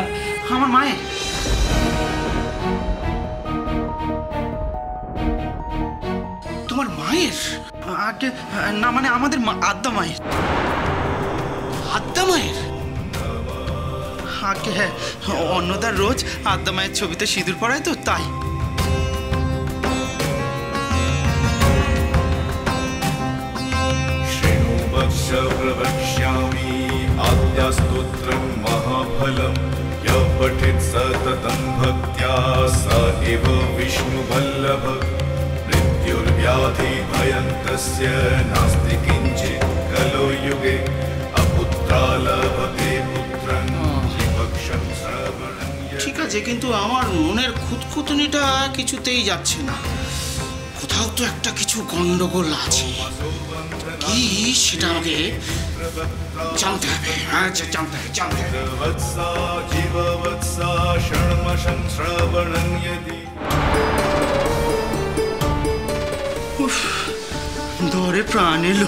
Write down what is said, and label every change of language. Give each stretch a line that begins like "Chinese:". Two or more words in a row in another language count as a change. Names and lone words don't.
Bangla: আমার মায়ের। তোমার মায়ের? আগে না, মানে আমাদের আদ্যা মায়ের। আদ্যা মায়ের? আগে হ্যাঁ, অন্নদার রোজ আদ্যা মায়ের ছবিতে সিঁদুর পড়ায় তো, তাই।
Sanskrit: प्रवक्ष्यामि आद्यास्तोत्रं महाफलं यः पठेत् सततं भक्त्या स एव विष्णुवल्लभ मृत्युर्व्याधिभयं तस्य नास्ति किञ्चित् कलो युगे अपुत्रा लभते पुत्रं विभक्षं श्रवणं।
Bangla: ঠিক আছে, কিন্তু আমার মনের খুঁতখুঁতনিটা কিছুতেই যাচ্ছে না। কোথাও তো একটা কিছু গন্ডগোল আছে। কি সেটা আমাকে জানতে হবে। আচ্ছা, জানতে হবে। ধরে প্রাণ এলো।